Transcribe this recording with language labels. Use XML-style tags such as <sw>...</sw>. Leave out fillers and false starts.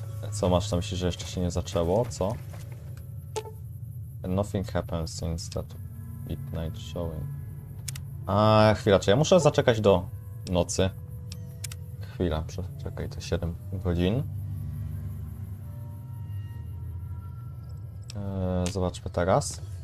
<pl>Co masz na myśli, że jeszcze się nie zaczęło? Co?</pl> <en>Nothing happens since that midnight showing.</en> <pl>A chwila, czy ja muszę zaczekać do nocy? Chwila, czekaj, to 7 godzin. Zobaczmy teraz.</pl>